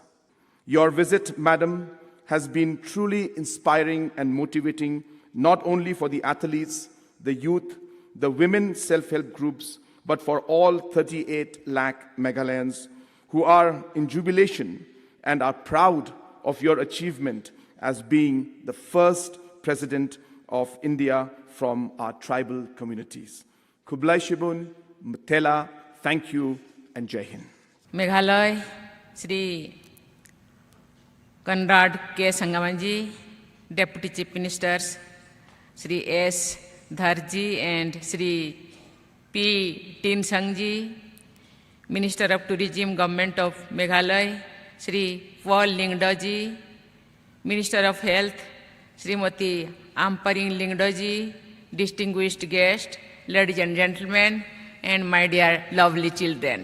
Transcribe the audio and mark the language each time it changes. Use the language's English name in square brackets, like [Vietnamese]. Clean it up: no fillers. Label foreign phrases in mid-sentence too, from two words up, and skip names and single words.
[English] Your visit, Madam, has been truly inspiring and motivating, not only for the athletes, the youth, the women self-help groups, but for all 38 lakh Meghalayans who are in jubilation and are proud of your achievement as being the first president of India from our tribal communities. [Khasi] Kublai Shibun, Mthela. [English] Thank you and [Hindi] Jai Hind. [English] Meghalaya, Sri Conrad K. Sangamanji, Deputy Chief Ministers, Sri S. Dharji and Sri P. Tin Sangji, Minister of Tourism, Government of Meghalaya, Sri Paul Lingdoji, Minister of Health, Srimati Amparing Lingdoji, distinguished guests, ladies and gentlemen, and my dear lovely children.